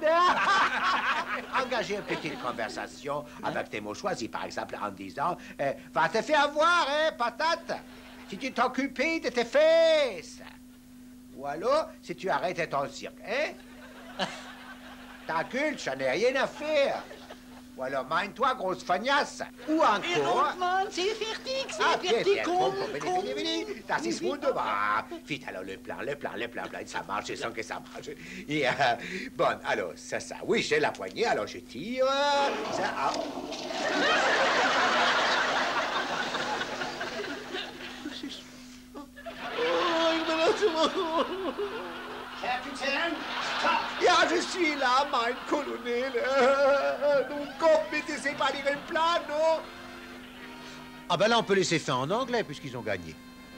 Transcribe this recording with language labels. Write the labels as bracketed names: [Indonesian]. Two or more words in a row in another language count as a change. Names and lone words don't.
[French] Engagez une petite conversation avec des mots choisis, par exemple, en disant « Va te faire voir, hein, patate, si tu t'occupais de tes fesses. » Ou alors, si tu arrêtes ton cirque, hein? Ta gueule, j'en ai rien à faire. Ou alors, mine-toi, grosse fagnasse. Ou encore... c'est fertig, [German] Venez. Das ist wunderbar. [French] Vite, alors, le plan, ça marche, je sens que ça marche. Et, bon, alors, ça. Oui, j'ai la poignée, alors je tire. Ça, Capitaine, Ja, je suis là, [German] mein Colonel. Nun komm, bitte [French] séparer un plan, non? Ah ben là, on peut laisser ça en anglais, puisqu'ils ont gagné.